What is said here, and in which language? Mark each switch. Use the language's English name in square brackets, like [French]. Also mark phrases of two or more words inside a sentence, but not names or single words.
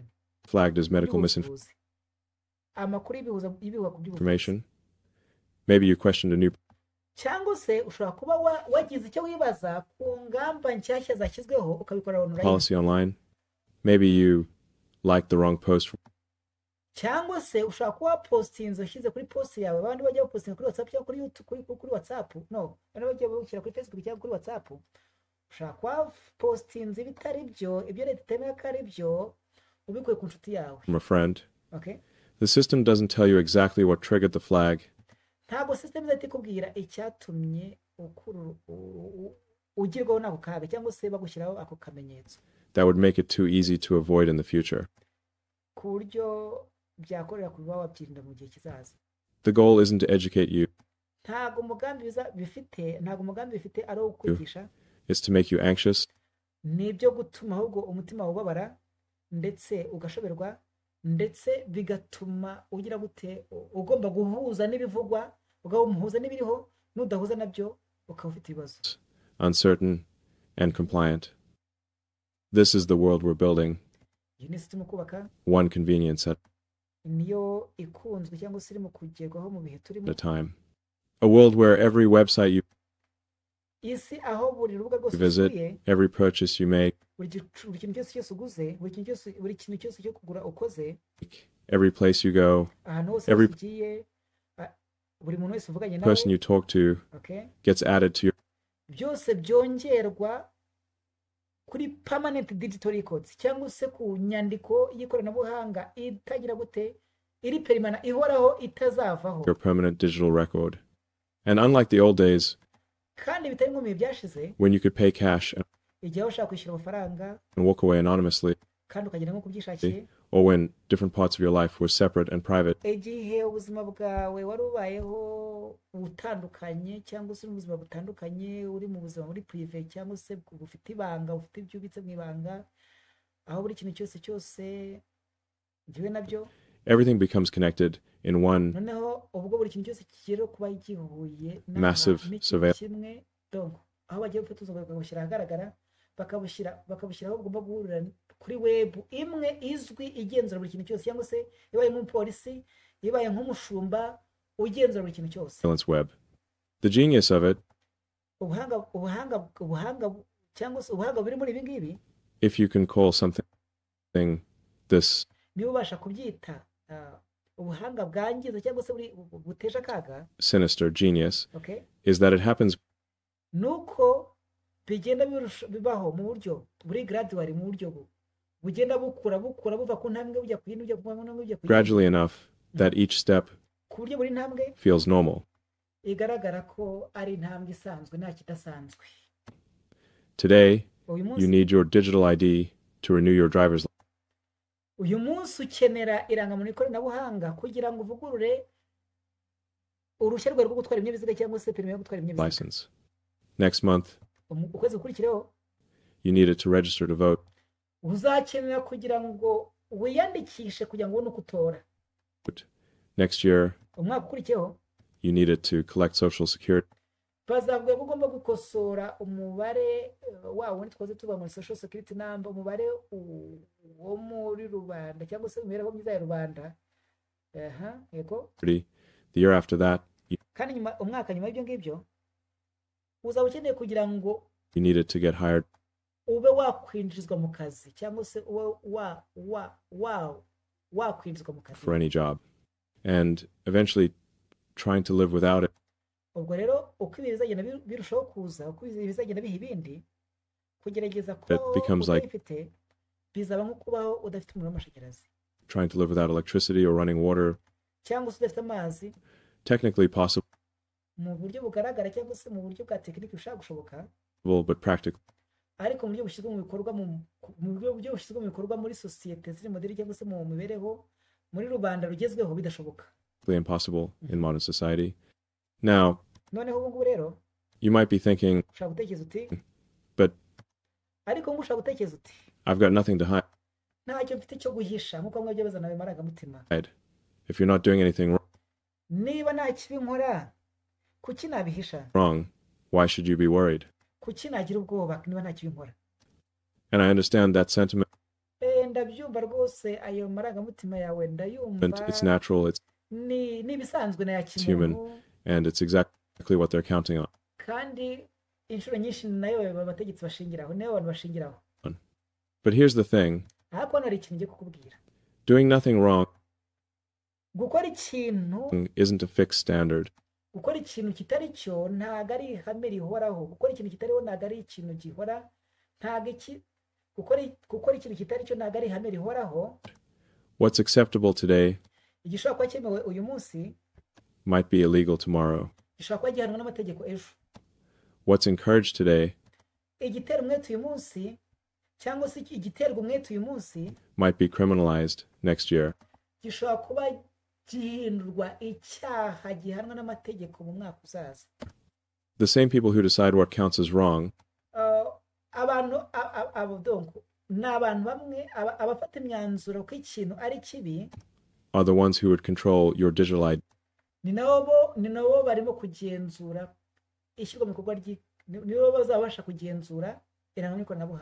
[English] flagged as medical misinformation. [Kinyarwanda] amakuru y'ibihuha ku by'ubuzima. [English] Maybe you questioned a new [Kinyarwanda] cyangwa se ushobora kuba wagize icyo wibaza ku ngamba nshyashya zashyizweho ukabikora online. [English] policy online. Maybe you liked the wrong post. [Kinyarwanda] Cyangwa se ushobora kuba postinze ushyize kuri post yawe, abandi bajya postinga kuri WhatsApp cyangwa kuri YouTube, kuri WhatsApp, no, abandi bajya bashyira kuri Facebook cyangwa kuri WhatsApp. Ushobora kuba postinze bitari byo, ibyo leta itemera ko ari byo, ubikuye ku nshuti yawe. [English] From a friend. Okay? The system doesn't tell you exactly what triggered the flag. [Kinyarwanda] Ntabwo system izahita ikubwira icyatumye ugirwaho n'ako kaga cyangwa se bagushyiraho ako kamenyetso. [English] That would make it too easy to avoid in the future. [Kinyarwanda] Ku buryo byakorera kuba wabyirinda mu gihe kizaza. [English] The goal isn't to educate you. [Kinyarwanda] Ntabwo umugambi bifite ari uwo kwigisha. [English] It's to make you anxious. [Kinyarwanda] Ni ibyo gutuma ahubwo umutima ubabara ndetse ugashoberwa, ndetse bigatuma ugira gute ugomba guhuza n'ibivugwa, ugahuza n'ibiriho, nudahuza nabyo ukaba ufite ibibazo. [English] Uncertain and compliant. This is the world we're building. [Kinyarwanda] Iyi ni system kubaka. [English] One convenience set. [Kinyarwanda] niyo ikunzwe cyangwa se irimo kugerwaho mu bihe turimo. [English] At a time. A world where every website you [Kinyarwanda] isi aho buri rubuga rwose [English] visit, [Kinyarwanda] usuye, [English] every purchase you make, [Kinyarwanda] buri kintu cyose uguze, buri kintu cyose cyo kugura ukoze, [English] every place you go, [Kinyarwanda] ahantu hose [English] every [Kinyarwanda] ugiye, buri muntu wese uvuganye nawe, [English] person you talk to gets added to your [Kinyarwanda] byose byongerwa kuri [English] permanent digital records [Kinyarwanda] cyangwa se ku nyandiko y'ikoranabuhanga itagira gute, iri perimana ihoraho itazavaho. [English] your permanent digital record. And unlike the old days, [Kinyarwanda] kandi bitari nko mu bihe byashize, [English] when you could pay cash [Kinyarwanda] igihe washaka kwishyura amafaranga [English] and walk away anonymously, [Kinyarwanda] kandi ukagenda nko kubyishakiye, [English] or when different parts of your life were separate and private, [Kinyarwanda] igihe ubuzima bwawe wari ubayeho butandukanye cyangwa se ubuzima butandukanye, uri mu buzima muri prive cyangwa se bufite ibanga, ufite ibyo ubitse mu ibanga, aho buri kintu cyose giwe nabyo, [English] everything becomes connected in one [Kinyarwanda] noneho ubwo buri kintu cyose kigiye kuba gihuye [English] massive surveillance. [Kinyarwanda] kimwe, donc aho bagiye gufata ubuzima bakabushyira ahagaragara, bakabushyira aho bugomba guhurira kuri web imwe izwi igenzura buri kintu cyose, cyangwa se ibaye nk'umupolisi, ibaye nk'umushumba ugenzura buri kintu cyose. [English] Web. The genius of it, [Kinyarwanda] ubuhanga cyangwa se ubuhanga buri muri ibi ngibi, [English] if you can call something this [Kinyarwanda] niba ubasha kubyita ubuhanga bwangiza cyangwa se buteje akaga, [English] sinister genius, is that it happens [Kinyarwanda] nuko bigenda bibaho mu buryo buri gradually, mu buryo bugenda bukura buva ku ntambwe bujya ku yindi, bujya ku ntambwe bujya ku yindi, [English] gradually enough that each step [Kinyarwanda] ku buryo buri ntambwe [English] feels normal. [Kinyarwanda] igaragara ko ari intambwe isanzwe nta kidasanzwe. [English] Today, you need your digital ID to renew your driver's [Kinyarwanda] uyu munsi ukenera irangamuntu y'ikoranabuhanga kugira ngo uvugurure uruhushya rwawe rwo gutwara ibinyabiziga cyangwa se perime yo gutwara ibinyabiziga. [English] License. Next month, [Kinyarwanda] ukwezi gukurikireho, [English] you need it to register to vote. [Kinyarwanda] uzakenera kugira ngo wiyandikishe kugira ngo ubone uko utora. [English] Next year, [Kinyarwanda] umwaka ukurikiyeho, [English] you need it to collect social security. [Kinyarwanda] bazavuga ko ugomba gukosora umubare wawo twose tuba muri [English] social security number, [Kinyarwanda] umubare wo muri rubanda cyangwa se imibereho myiza ya rubanda. Yego. [English] The year after that, [Kinyarwanda] kandi umwaka nyuma y'ibyo ngibyo uzaba ukeneye kugira ngo [English] you need it to get hired, [Kinyarwanda] ube wakwinjizwa mu kazi cyangwa se wakwinjizwa mu kazi [English] for any job, and eventually trying to live without it. [Kinyarwanda] ubwo rero uko ibi bizagenda birushaho kuza, uko ibi bizagenda biha ibindi, kugerageza kubaho udafite bizaba nko kubaho udafite umuriro w'amashanyarazi, [English] trying to live without electricity or running water, [Kinyarwanda] cyangwa se udafite amazi, [English] technically possible, [Kinyarwanda] mu buryo bugaragara cyangwa se mu buryo bwa tekiniki bushaka gushoboka, [English] but practical, [Kinyarwanda] ariko mu buryo bushyizwe mu bikorwa muri sosiyete ziri moderi cyangwa se mu mibereho muri rubanda rugezweho bidashoboka, [English] impossible in modern society. Now, [Kinyarwanda] noneho ubu ngubu rero [English] you might be thinking, [Kinyarwanda] ushaka gutekereza uti, [English] but [Kinyarwanda] ariko ngo ushaka gutekereza uti, [English] I've got nothing to hide. [Kinyarwanda] ntacyo mfite cyo guhisha, nk'uko mwebwe bazana ayo marangamutima. [English] If you're not doing anything [Kinyarwanda] niba nta kibi nkora, kuki nabihisha? [English] wrong, why should you be worried? [Kinyarwanda] Kuki nagira ubwoba niba nta kibi nkora? [English] And I understand that sentiment. [Kinyarwanda] Ndabyumva rwose ayo marangamutima yawe ndayumva. [English] It's natural, it's [Kinyarwanda] bisanzwe na [English] human, and it's exactly what they're counting on. [Kinyarwanda] Kandi inshuro nyinshi nayo abategetsi bashingiraho, nayo abantu bashingiraho. [English] But here's the thing. [Kinyarwanda] Ariko nari ikintu ngiye kukubwira. [English] Doing nothing wrong [Kinyarwanda] gukora ikintu [English] isn't a fixed standard. [Kinyarwanda] Gukora ikintu kitari cyo ntago ari ihame rihoraho. Gukora ikintu kitariho ntago ari ikintu gihora. Gukora ikintu kitari cyo ntago ari ihame rihoraho. [English] What's acceptable today [Kinyarwanda] igishobora kuba cyemewe uyu munsi [English] might be illegal tomorrow. [Kinyarwanda] gishobora kuba gihanwa n'amategeko ejo. [English] What's encouraged today [Kinyarwanda] igitera umwete uyu munsi cyangwa se igiterwa umwete uyu munsi [English] might be criminalized next year. [Kinyarwanda] Gishobora kuba gihindurwa icyaha gihanwa n'amategeko mu mwaka uzaza. [English] The same people who decide what counts as wrong [Kinyarwanda] n'abantu bamwe abafata imyanzuro ko ikintu ari kibi [English] are the ones who would control your digital ID. [Kinyarwanda] Ni nabo barimo kugenzura ishyirwa mu bikorwa nibo bazabasha kugenzura irangamuntu y'ikoranabuhanga.